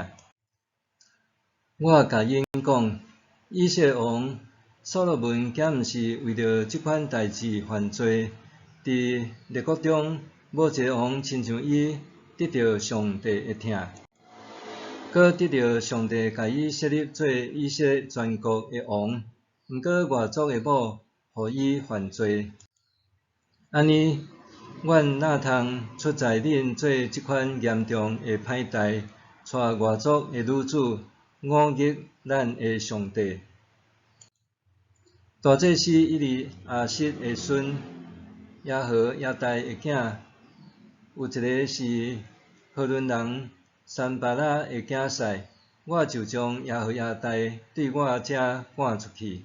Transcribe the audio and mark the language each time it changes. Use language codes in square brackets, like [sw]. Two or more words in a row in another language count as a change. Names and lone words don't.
[nan] 我甲因讲，以色列王所罗门敢毋是为着即款代志犯罪，伫列国中无一个王亲像伊得到上帝的疼，搁得到上帝甲伊设立做以色列全国的王。毋过外族的某，互伊犯罪。安尼，阮哪通出在恁做即款严重的歹代，娶外族的女子，忤逆咱的上帝？大祭司以利亚实的孙亚和亚代的囝，有一个是何伦人三巴拉的囝婿，我就将亚和亚代对我遮赶出去。